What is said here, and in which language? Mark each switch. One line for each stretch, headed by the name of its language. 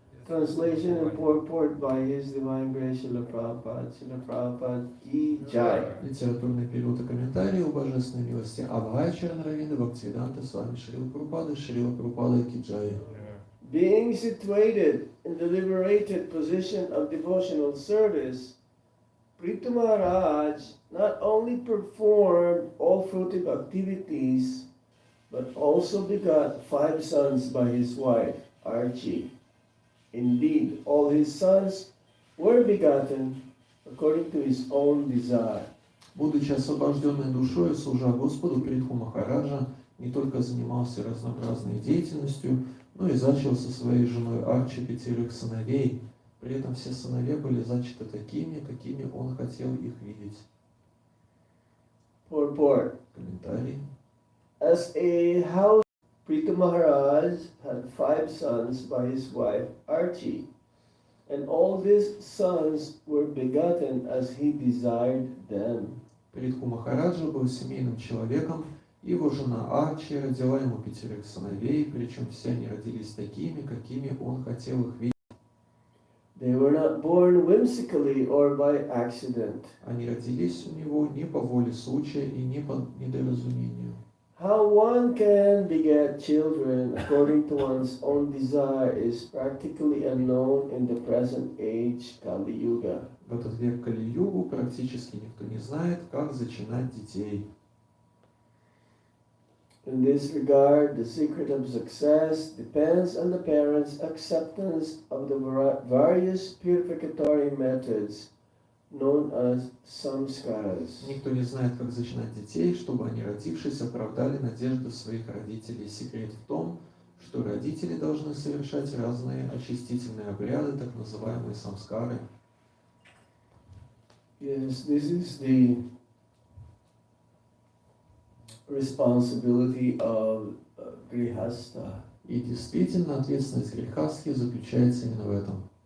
English: Translation and purport by His Divine Grace Srila Prabhupada. Srila Prabhupada Ki Jai.
Russian: Литературный перевод и комментарии о божественной милости Абхая Чаранравинда Бхактивиданта Свами Шрила Прабхупада Киджая.
English: Being situated in the liberated position of devotional service, Prithu Maharaj not only performed all fruitive activities, but also begot 5 sons by his wife, Archie. Indeed, all his sons were begotten according to his own desire.
Russian: Будучи освобожденной душой, служа Господу, Притху Махараджа не только занимался разнообразной деятельностью, но и зачал со своей женой Арчи 5 сыновей. При этом все сыновья были зачаты такими, какими он хотел их видеть.
English: Purport.
Russian: Комментарий.
English: As a house, Prithu Maharaj had 5 sons by his wife Archie, and all these sons were begotten as he desired them.
Russian: Притху Махараджа был семейным человеком, и его жена Арчи родила ему 5 сыновей, причем все они родились такими, какими он хотел их видеть.
English: They were not born whimsically or by accident.
Russian: Они родились у него не по воле случая и не по недоразумению.
English: How one can beget children according to one's own desire is practically unknown in the present age, Kali Yuga.
Russian: В этот век Кали-югу практически никто не знает, как зачинать детей.
English: In this regard, the secret of success depends on the parents' acceptance of the various purificatory methods known as samskaras.
Russian: Никто не знает, как зачинать детей, чтобы они, родившись, оправдали надежды своих родителей. Секрет в том, что родители должны совершать разные очистительные обряды, так называемые самскары.
English: Yes, this is the responsibility of grihastha,
Russian: И действительно, ответственность грехастхи заключается именно в этом.